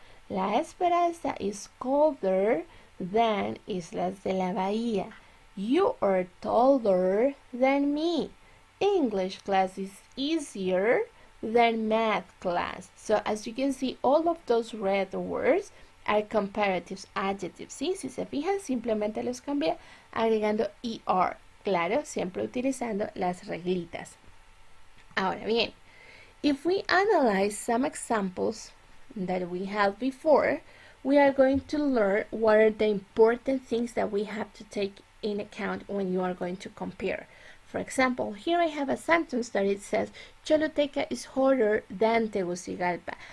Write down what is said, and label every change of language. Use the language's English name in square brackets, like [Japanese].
[English] La Esperanza is colder than Islas de la Bahía. You are taller than me. English class is easier than math class. So as you can see, all of those red words are comparative adjectives. [Spanish] ¿Sí? Si se fijan, simplemente los cambié agregando ER. Claro, siempre utilizando las reglitas. Ahora bien, [English] if we analyze some examples that we had before, we are going to learn what are the important things that we have to take in account when you are going to compare. For example, here I have a sentence that it says, Choluteca is hotter than Tegucigalpa.